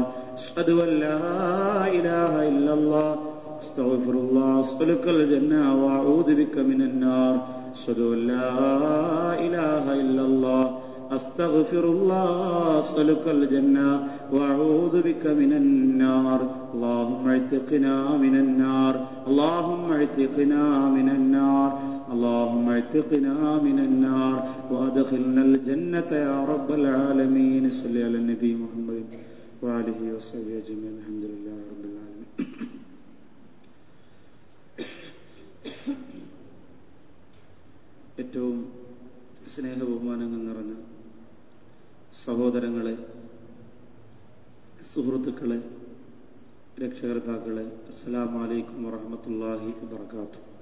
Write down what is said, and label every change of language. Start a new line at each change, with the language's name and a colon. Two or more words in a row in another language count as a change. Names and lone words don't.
Arabic: أشهد ألا إله إلا الله أستغفر الله أسألك الجنة وأعوذ بك من النار. أشهد ألا إله إلا الله أستغفر الله أسألك الجنة وأعوذ بك من النار. اللهم اعتقنا من النار. اللهم اعتقنا من النار. اللهم اعتقنا من النار وادخلنا الجنة يا رب العالمين. صل على النبي محمد وآله وصحبه أجمعين الحمد لله رب العالمين.
Malayalam: ഏറ്റവും സ്നേഹബഹുമാനങ്ങൾ നിറഞ്ഞ സഹോദരങ്ങളെ, സുഹൃത്തുക്കളെ, രക്ഷകർത്താക്കളെ,
Arabic: السلام عليكم ورحمة الله وبركاته.